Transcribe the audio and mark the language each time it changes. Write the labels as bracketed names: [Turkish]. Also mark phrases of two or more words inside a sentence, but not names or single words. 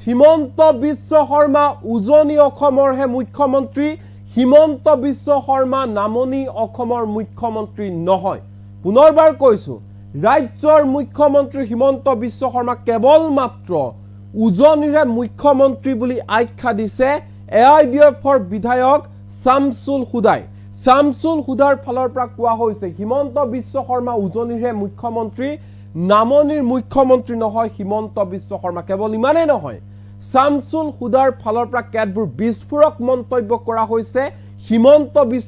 [Assamese] Himanta Biswa Sarma উজনি অসমৰ হে মুখ্যমন্ত্ৰী. Himanta Biswa Sarma নামনি অসমৰ মুখ্যমন্ত্ৰী নহয়. পুনৰবাৰ কৈছো. ৰাজ্যৰ মুখ্যমন্ত্ৰী Himanta Biswa Sarma কেৱল মাত্ৰ উজনিৰে মুখ্যমন্ত্ৰী বুলি আখ্যা দিছে AIDFৰ বিধায়ক শামসুল হুদাই শামসুল হুদাৰ ফালৰ পৰা কোৱা হৈছে হিমন্ত বিশ্ব শৰ্মা উজনিৰে মুখ্যমন্ত্ৰী নামনিৰ মুখ্যমন্ত্ৰী নহয় হিমন্ত বিশ্ব শৰ্মা কেৱল ইমানে নহয় শামসুল হুদাৰ ফালৰ পৰা কেতবোৰ বিস্ফোৰক মন্তব্য কৰা হৈছে হিমন্ত বিশ্ব